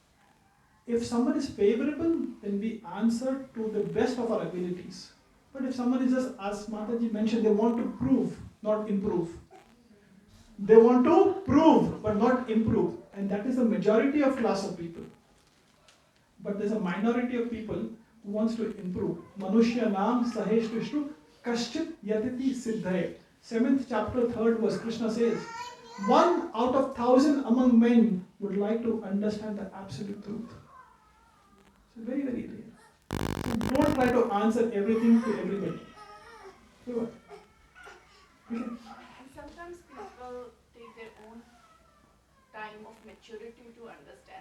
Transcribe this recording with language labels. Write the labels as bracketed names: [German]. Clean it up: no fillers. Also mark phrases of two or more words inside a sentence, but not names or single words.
[English] If someone is favorable, then we answer to the best of our abilities. But if someone is just, as Mataji mentioned, they want to prove, not improve. They want to prove, but not improve. And that is the majority of class of people. But there's a minority of people who wants to improve. [Sanskrit] मनुष्याणां सहस्रेषु कश्चित् यतति सिद्धये. [English] 7th chapter, 3rd verse, Krishna says, 1 out of 1,000 among men would like to understand the absolute truth. So very, very rare. So don't try to answer everything to everybody. So what? Okay. And sometimes people take their own time of maturity to understand.